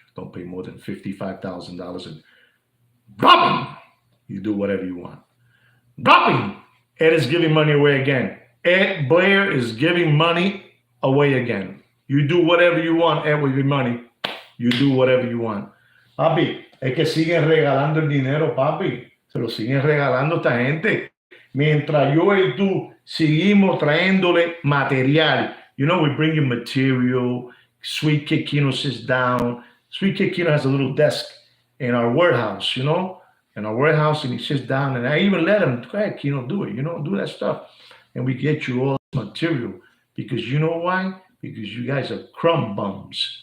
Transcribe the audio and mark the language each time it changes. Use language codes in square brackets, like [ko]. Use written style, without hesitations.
[en] Don't pay more than $55,000. And dropping, you do whatever you want. Dropping, Ed is giving money away again. Ed Blair is giving money away again. You do whatever you want, Ed, with your money. You do whatever you want. [es] Papi, es que siguen regalando el dinero, papi. Se lo siguen regalando esta gente. Mientras yo y tú seguimos trayéndole material. [en] We bring you material. Sweet Kid Kino sits down. Sweet Kid Kino has a little desk in our warehouse, in our warehouse, and he sits down. And I even let him, go ahead, Kino, do it, do that stuff. And we get you all this material. Because you know why? Because you guys are crumb bums.